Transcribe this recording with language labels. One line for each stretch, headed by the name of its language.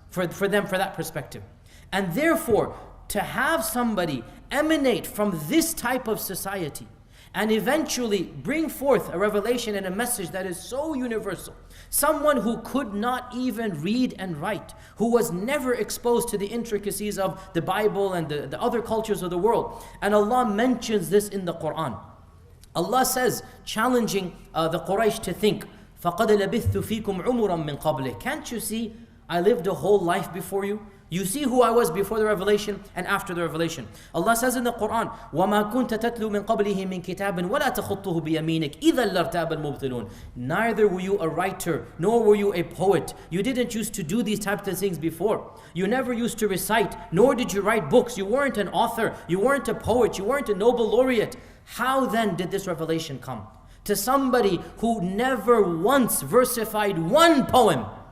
English: For that perspective. And therefore, to have somebody emanate from this type of society and eventually bring forth a revelation and a message that is so universal, someone who could not even read and write, who was never exposed to the intricacies of the Bible and the other cultures of the world. And Allah mentions this in the Quran. Allah says, challenging the Quraysh to think,
Arabic: فَقَدْ لَبِثْتُ فِيكُمْ عُمُرًا مِّن قَبْلِهِ.
English: Can't you see I lived a whole life before you? You see who I was before the revelation and after the revelation. Allah says in the Quran,
Arabic: وَمَا كُنْتَ تَتْلُو مِنْ قَبْلِهِ مِنْ كِتَابٍ وَلَا تَخُطُّهُ بِيَمِينِكَ إِذًا لَارْتَابَ الْمُبْطِلُونَ.
English: Neither were you a writer, nor were you a poet. You didn't used to do these types of things before. You never used to recite, nor did you write books. You weren't an author, you weren't a poet, you weren't a Nobel laureate. How then did this revelation come? To somebody who never once versified one poem.